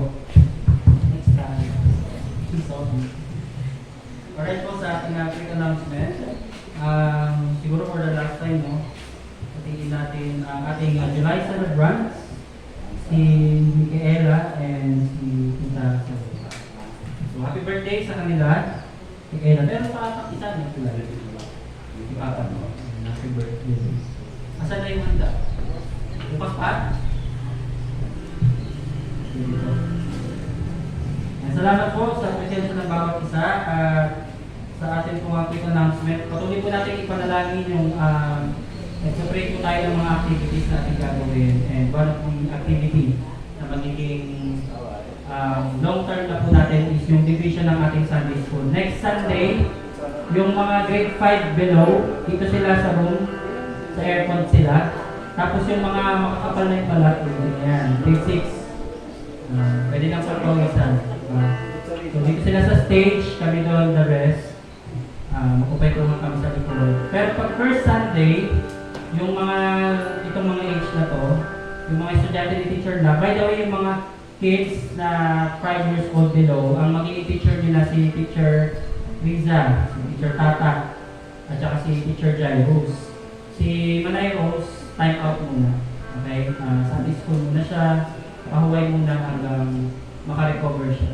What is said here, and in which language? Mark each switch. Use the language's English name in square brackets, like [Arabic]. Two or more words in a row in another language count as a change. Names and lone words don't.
[English] Next time. [Filipino] Alright po sa ating [English] quick announcement. [Filipino] Siguro [English] for the last time, [Filipino] no? Patingin natin ang ating [English] July celebrants, [Filipino] si Micaela and si Tita Sara. So, [English] happy birthday [Filipino] sa kanila, Micaela. Meron pa atang isa niya sila. Yung apat, no? [English] Happy birthday. [Filipino] Asan na yung handa? Bukas pa? Dito. Salamat po sa presensya ng bawat isa at sa ating pong [English] quick announcement. [Filipino] Patuloy po natin ipanalangin yung Nag-separate po tayo ng mga activities na ating gagawin. [English] And one of the activity [Filipino] na magiging long-term na po natin is yung division ng ating Sunday School. [English] Next Sunday, [Filipino] yung mga [English] grade 5 below, [Filipino] dito sila sa room, sa aircon sila. Tapos yung mga makakapal na yung balat, yan, grade 6. Pwede na po pawisan. So dito sila sa stage, kami doon [English] the rest. [Filipino] Makupay ko kami sa likod. Pero pag [English] first Sunday, [Filipino] yung mga, itong mga age na to, yung mga estudyante ni Teacher na, [English] by the way, [Filipino] yung mga kids na [English] 5 years old below, [Filipino] ang magiging teacher nila si Teacher Riza, si Teacher Tata, at saka si Teacher Jairus. Si Manay Rose, [English] time out [Filipino] muna. Okay? Sunday school muna siya, pahuway muna hanggang makarecover siya.